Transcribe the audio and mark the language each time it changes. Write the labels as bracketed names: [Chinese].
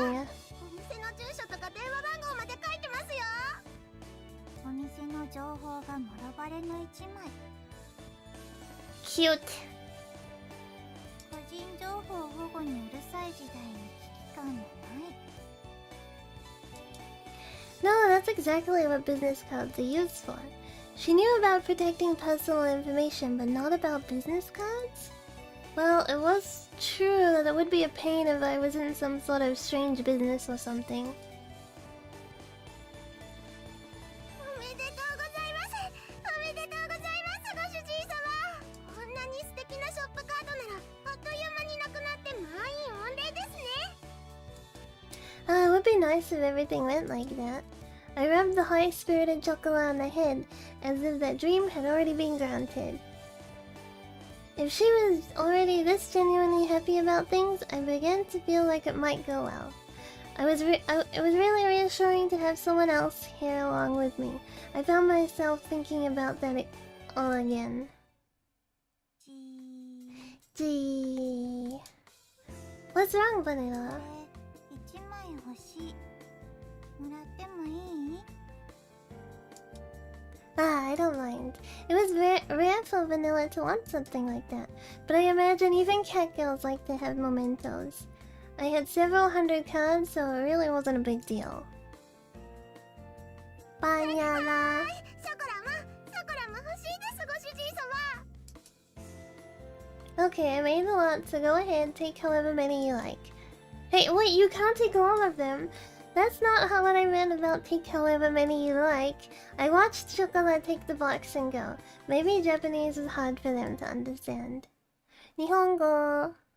[Japanese] お店の住所とか電話番号まで書いてますよ。お店の情報がもろバレの一枚。 [English] Cute. [Japanese] 個人情報保護にうるさい時代に危機感もない。 [English] No, that's exactly what business cards are used for. She knew about protecting personal information, but not about business cards? Well, it was true that it would be a pain if I was in some sort of strange business or something. [Japanese] おめでとうございます。おめでとうございます、ご主人様。こんなに素敵なショップカードならあっという間になくなって満員御礼ですね。 [English] It would be nice if everything went like that. I rubbed the high-spirited chocolate on the head, as if that dream had already been granted. If she was already this genuinely happy about things, I began to feel like it might go well. It was really reassuring to have someone else here along with me. I found myself thinking about that all again. じ Gee. What's wrong, [Japanese] これ [English] Vanilla? [Japanese] 1枚欲しい。もらってもいい？ [English] I don't mind. It was rare for Vanilla to want something like that, but I imagine even cat girls like to have mementos. I had several hundred cards, so it really wasn't a big deal. Banana. [Japanese] ショコラも欲しいです、ご主人様。 [English] Okay, I made a lot, so go ahead, take however many you like. Hey, wait, you can't take all of them. That's not what I meant about take however many you like. I watched Chocolate take the box and go. Maybe Japanese is hard for them to understand. Nihongo.